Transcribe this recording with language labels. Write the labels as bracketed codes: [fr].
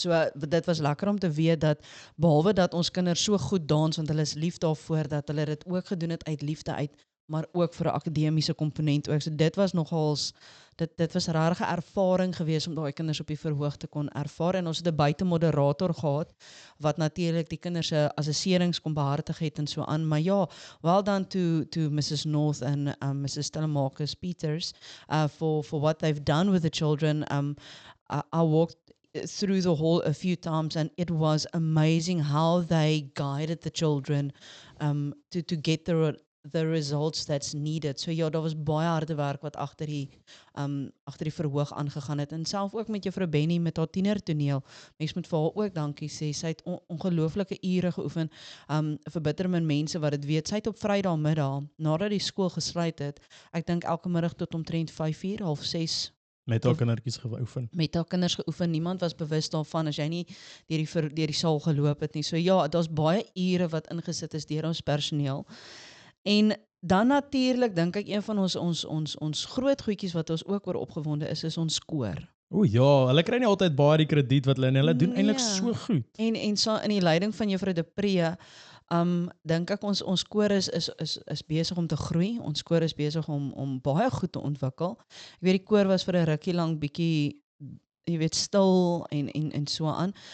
[af] So dit was lekker om te weet dat behalwe dat ons kinders so goed dans want hulle is lief daarvoor dat hulle dit ook gedoen het uit liefde uit, maar ook vir 'n akademiese komponent ook. So dit was nogals dit was 'n regte ervaring geweest om daai kinders op die verhoog te kon ervaar en ons het 'n buitemoderator gehad wat natuurlik die kinders se assesserings kon behartig het en so aan. Maar ja, [en] well done to Mrs. North and Mrs. Telemarcus Peters for what they've done with the children. I walked through the hall a few times and it was amazing how they guided the children to get the results that's needed. [af] So ja, daar was baie harde werk wat agter die verhoog aangegaan het en self ook met juffrou Benny met haar tienertoneel. Mens moet vir haar ook dankie sê. Sy het ongelooflike ure geoefen. Vir bitter min mense wat dit weet. Sy het op Vrydagmiddag nadat die skool gesluit het, ek dink elke middag tot omtrent 5:00, 5:30 Met haar kindertjies geoefen. met haar kinders geoefen. Niemand was bewus daarvan as jy nie deur die saal geloop het nie. So ja, daar's baie ure wat ingesit is deur ons personeel. En dan natuurlik dink ek een van ons groot goedjies wat ons ook oor opgewonde is ons koor. O ja, hulle kry nie altyd baie die krediet wat hulle en hulle doen eintlik Nee. so goed. En so in die leiding van juffrou De Pre, dink ek ons koor is besig om te groei. Ons koor is besig om baie goed te ontwikkel. Ek weet die koor was vir 'n rukkie lank bietjie jy weet stil en so aan.